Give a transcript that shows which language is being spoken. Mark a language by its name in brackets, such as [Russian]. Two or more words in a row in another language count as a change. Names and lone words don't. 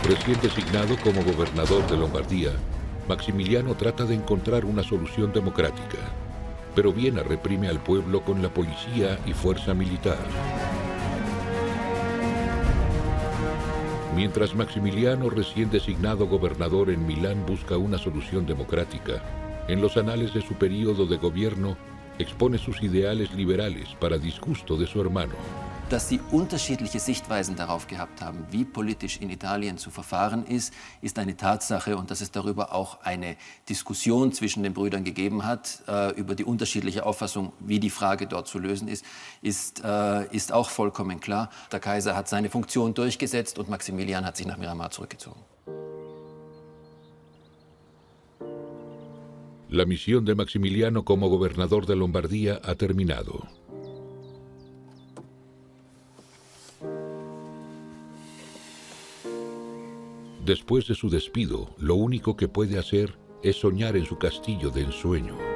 [Spanish] Recién designado como gobernador de Lombardía, Maximiliano trata de encontrar una solución democrática, pero Viena reprime al pueblo con la policía y fuerza militar. Mientras Maximiliano, recién designado gobernador en Milán, busca una solución democrática, en los anales de su período de gobierno expone sus ideales liberales para disgusto de su hermano. [German] Dass sie unterschiedliche Sichtweisen darauf gehabt haben, wie politisch in Italien zu verfahren ist eine Tatsache. Und dass es darüber auch eine Diskussion zwischen den Brüdern gegeben hat, über die unterschiedliche Auffassung, wie die Frage dort zu lösen ist auch vollkommen klar. Der Kaiser hat seine Funktion durchgesetzt und Maximilian hat sich nach Miramar zurückgezogen. [Spanish] La misión de Maximiliano como gobernador de Lombardía ha terminado. Después de su despido, lo único que puede hacer es soñar en su castillo de ensueño.